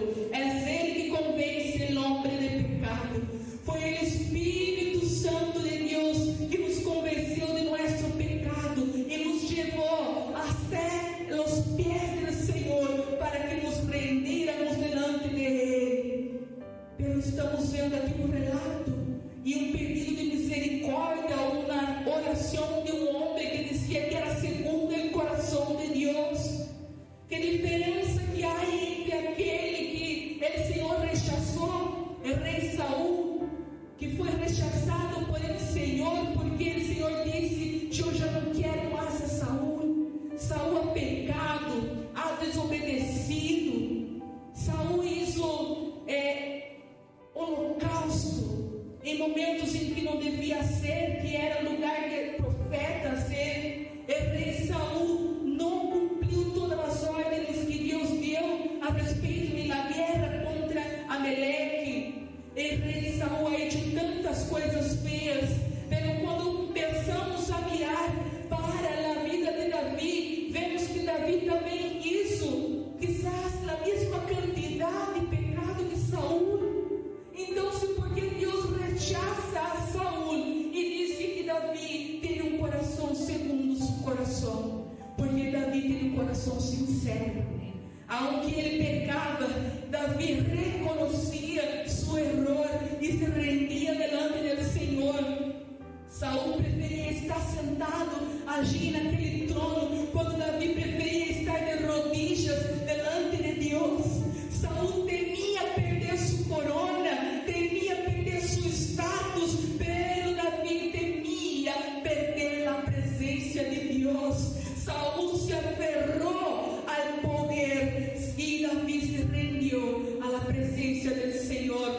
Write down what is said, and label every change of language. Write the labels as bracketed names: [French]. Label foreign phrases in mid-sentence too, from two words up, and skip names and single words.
[Spanish] Es Él que convence el hombre de pecado. Fue el Espíritu Santo de Dios que nos convenció de nuestro pecado y nos llevó hasta los pies del Señor para que nos rendiéramos delante de Él. [Portuguese] Pero estamos vendo aqui um relato e um pedido de misericórdia, uma oração de um homem que dizia que era segundo o coração de Deus. Que diferença que há entre aquele que o Senhor rechaçou, o rei Saul, que foi rechaçado por el Senhor, porque o Senhor disse: eu já não quero mais a Saul. [Spanish] Saul ha pecado, ha desobedecido. [Portuguese] Saul hizo holocausto em momentos em que não devia ser, que era lugar de profeta ser. O rei Saul não cumpriu todas as ordens que Deus deu a respeito da guerra contra Amaleque. O rei Saul [Spanish] ha hecho [Portuguese] tantas coisas feias, mas quando pensamos a mirar para a vida de Davi, vemos que Davi também [Spanish] hizo quizás [Portuguese] a mesma quantidade de pecado que Saul. Então, se porque Deus rechaça a Saul e disse que Davi tem um coração segundo o seu coração, porque Davi tem um coração sincero. Aunque ele pecava, Davi reconhecia seu erro e se rendia delante do Senhor. Saul preferia estar sentado ali naquele trono, quando Davi preferia estar de [Spanish] rodillas delante [Portuguese] de Deus. Saul temia perder sua corona, temia perder seu status, pero Davi temia perder a presença de Deus. Saul se aferrou ao poder e Davi se rendeu à presença do Senhor.